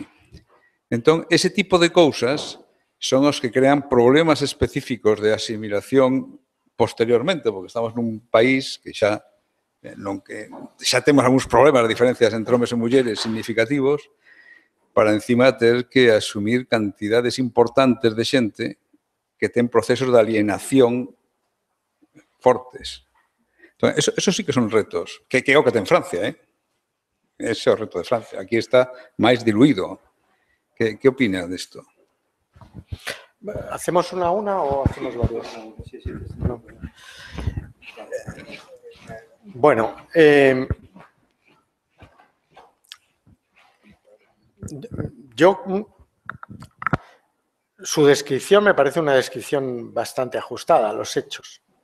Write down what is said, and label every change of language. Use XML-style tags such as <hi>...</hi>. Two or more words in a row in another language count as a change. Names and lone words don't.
<gl>Entón, ese tipo de cousas son os que crean problemas específicos de asimilación posteriormente, porque estamos nun país que xa temos algúns problemas de diferencias entre homes e mulleres significativos, para encima ter que asumir cantidades importantes de xente que ten procesos de alienación fortes. Entón, eso sí que son retos, que é o que ten Francia, ese é o reto de Francia. Aquí está máis diluído.</gl> <es>¿Qué opina de esto? ¿Hacemos una a una o hacemos varias? Sí. No. Bueno, su descripción me parece una descripción bastante ajustada a los hechos.</es>